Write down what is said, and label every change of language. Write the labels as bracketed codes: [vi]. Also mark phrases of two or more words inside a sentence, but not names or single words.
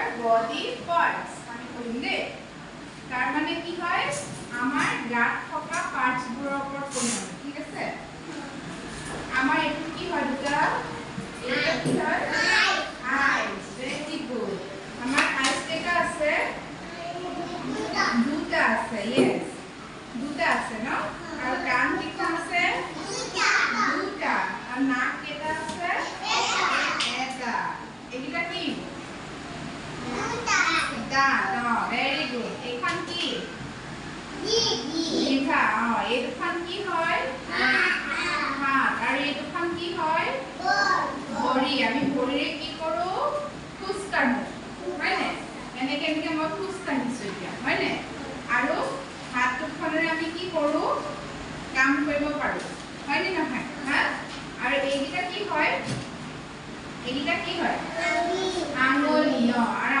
[en] body parts [bn] আমি কইম দে তার মানে কি হয় আমার গাত থকা পার্টস গুলোর উপর কোন ঠিক আছে আমার একটু কি হয় দুটা এটা কি হয় [en] eyes very good [bn] আমার আইস কেটা আছে দুটা আছে यस দুটা আছে না আর কান কি আছে দুটা আর নাক কেটা আছে এটা এগুলা কি দুটা না [en] very good [bn] এখন কি জিভা এখান কি হয় হাত আর [as] এখান কি হয় ভৰি আমি ভৰিৰে কি কৰো খুজ কাঢ়ো হয় না এনেকে এনেকে মই খুজ কাঢ়িছো এতিয়া হয় না আৰু হাত দুখনেৰে আমি কি কৰো কাম কৰিব পাৰো হয় নে নহয় হা আৰু এইটা কি হয় আঙুলি